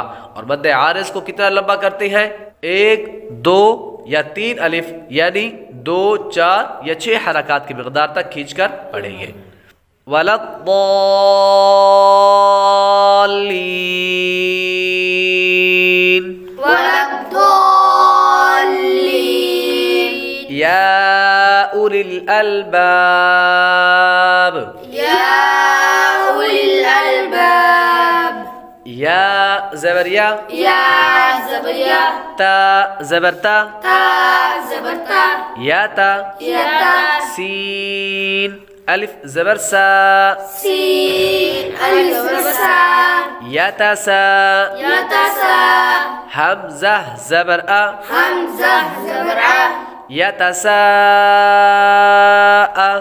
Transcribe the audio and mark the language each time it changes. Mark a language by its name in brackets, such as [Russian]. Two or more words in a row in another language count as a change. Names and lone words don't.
[Urdu] اور مد عارض کو کتنا لمبا کرتے ہیں؟ 1 2 یا 3 الف، یعنی 2 4 یا 6 حرکات کی مقدار تک کھینچ کر پڑھیں گے۔ وَلَضَّالِّينَ، وَلَضَّالِّينَ، [Arabic] یا اولی الالباب، یا اولی الالباب، [Urdu] یا زبر یا، یا زبر یا، تا زبر تا، تا زبر تا، یا تا، یا تا، سین الف زبر سا، سین الف زبر سا، یا تا سا، یا تا سا، حمزہ زبر آ، حمزہ زبر آ، یا تا سا آ،